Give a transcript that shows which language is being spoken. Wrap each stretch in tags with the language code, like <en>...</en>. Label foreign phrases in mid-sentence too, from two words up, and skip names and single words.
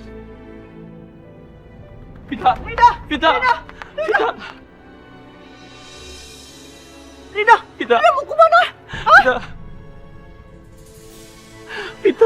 <id>Vita. Vita. Vita. Vita. Rida, Vita. Rida mau kemana? Vita. Vita.</id>